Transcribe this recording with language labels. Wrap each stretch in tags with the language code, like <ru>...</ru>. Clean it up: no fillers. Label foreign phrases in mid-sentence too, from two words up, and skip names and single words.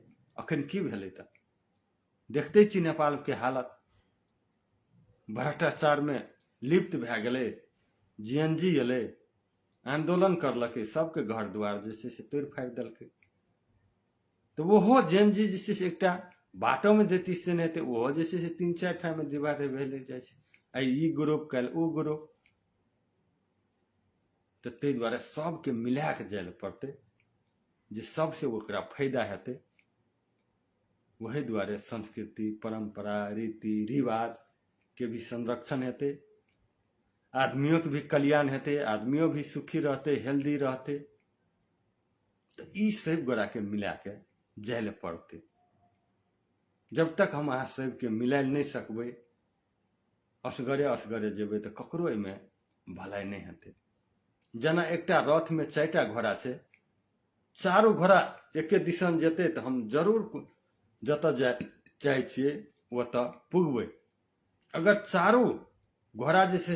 <mai>अखन की भेलै तऽ देखते छी नेपाल के हालत, भ्रष्टाचार में लिप्त भए गेलै। जीएनजी एलै, आंदोलन करलकै, सबके घर द्वार जे छै से तोड़ फाड़ि देलकै। तो ओहो जेएनजी जे छै से एकटा बाटो में देती से नहीं तो वो जैसे से 3-4 ठाम में डिवाइड भेले जाए आई ई ग्रुप कल उ ग्रुप तो ते द्वारा सबके मिला के जाए पड़ते जे सबसे ओकरा फायदा हेते वही द्वारे संस्कृति परंपरा रीति रिवाज के भी संरक्षण हेते आदमियों के भी कल्याण हेते आदमियों भी सुखी रहते हेल्दी रहते तो ई सब गोरा के मिला के जाए पड़ते जब तक हम अहाँ सबके मिला नहीं सकबै असगरे जेबै तो ककरो में भलाई नहीं हेते जना एकटा रथ में 4टा घोड़ा छै चारो घोड़ा एके दिशन जेते तो हम जरूर जत जाए चाहे छिए ओतऽ पुगबै अगर चारो घोड़ा जे छै</mai>